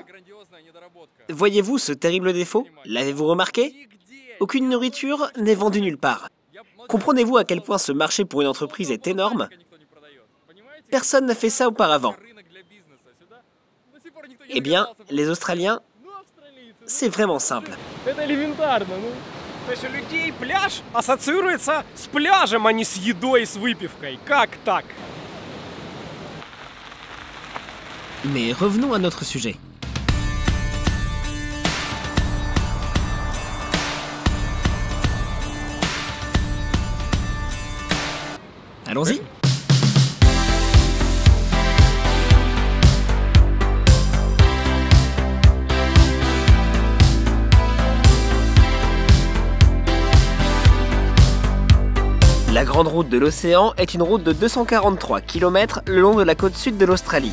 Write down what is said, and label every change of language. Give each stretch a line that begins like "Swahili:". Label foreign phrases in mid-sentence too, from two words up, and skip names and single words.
French: Voyez-vous ce terrible défaut? L'avez-vous remarqué? Aucune nourriture n'est vendue nulle part. Comprenez-vous à quel point ce marché pour une entreprise est énorme? Personne n'a fait ça auparavant. Eh bien, les Australiens, c'est vraiment simple.
Russian: Это элементарно, ну. То есть у людей пляж ассоциируется с пляжем, а не с едой и с выпивкой. Как так?
French: Mais revenons à notre sujet. Allons-y. La Grande Route de l'Océan est une route de 243 km le long de la côte sud de l'Australie.